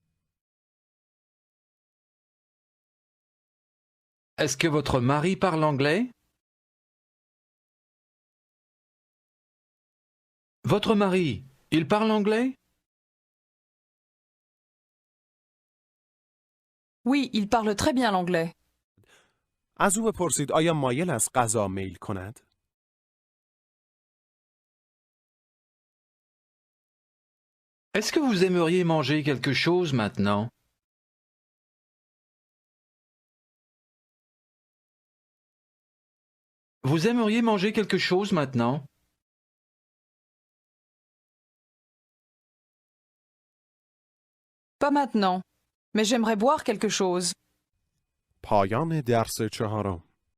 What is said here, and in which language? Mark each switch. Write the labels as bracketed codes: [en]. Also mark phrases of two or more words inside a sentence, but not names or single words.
[fr] Est-ce que votre mari parle anglais? Votre mari, il parle anglais? Oui, il parle très bien l'anglais. [fa] از او بپرسید آیا مایل است غذا میل کند؟ [fr] Est-ce que vous aimeriez manger quelque chose maintenant? Vous aimeriez manger quelque chose maintenant? Pas maintenant, mais j'aimerais boire quelque chose. [fa] پایان درس 4